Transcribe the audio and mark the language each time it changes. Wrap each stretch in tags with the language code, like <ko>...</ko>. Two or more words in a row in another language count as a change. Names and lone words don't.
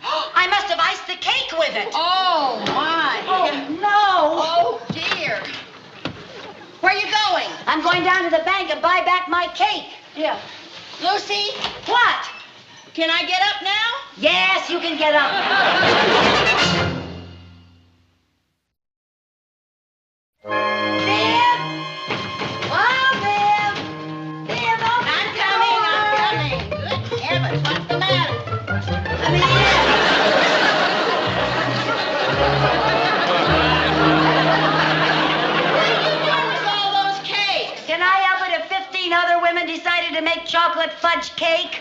<en>I must have iced the cake with it. Oh, my. Oh, no. Oh, dear. Where are you going? I'm going down to the bank and buy back my cake. Yeah. Lucy? What? Can I get up now? Yes, you can get up. Viv! Oh, Viv! Viv, open I'm the coming, door. I'm coming. Good heavens, what's the matter? Come in. What are you doing with all those cakes? Can I help it if 15 other women decided to make chocolate fudge cake?</en>